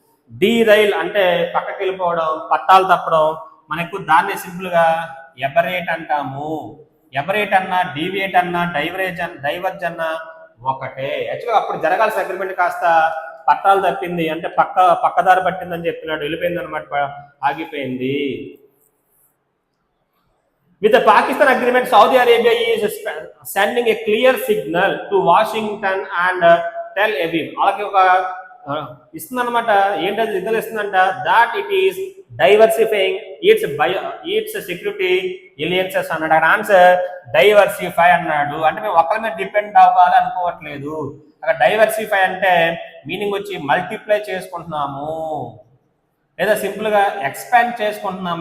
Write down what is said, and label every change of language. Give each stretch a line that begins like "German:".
Telugu: Derail అంటే పక్కకి వెళ్ళిపోవడం, పట్టాలు తప్పడం. మనకు దాన్ని సింపుల్ గా ఎబరేట్ అంటాము. ఎబరేట్ అన్నా, డీవియేట్ అన్నా, డైవర్జ్ అన్నా ఒకటే. యాక్చువల్గా అప్పుడు జరగాల్సిన అగ్రిమెంట్ కాస్త పట్టాలు తప్పింది, అంటే పక్కదారి పట్టిందని చెప్తున్నాడు. వెళ్ళిపోయింది అనమాట, ఆగిపోయింది.
English: With the Pakistan agreement, Saudi Arabia is sending a clear signal to Washington and Tel Aviv.
Telugu: అలాగే ఒక ఇస్తుందన్నమాట. ఏంటది signal ఇస్తుందంట?
English: That it is diversifying its security alliances అన్నాడు.
Telugu: అక్కడ ఆన్సర్ డైవర్సిఫై అన్నాడు. అంటే మేము ఒకరి మీద డిపెండ్ అవ్వాలి అనుకోవట్లేదు. అక్కడ డైవర్సిఫై అంటే మీనింగ్ వచ్చి మల్టిప్లై చేసుకుంటున్నాము, లేదా సింపుల్ గా ఎక్స్పాండ్ చేసుకుంటున్నాం.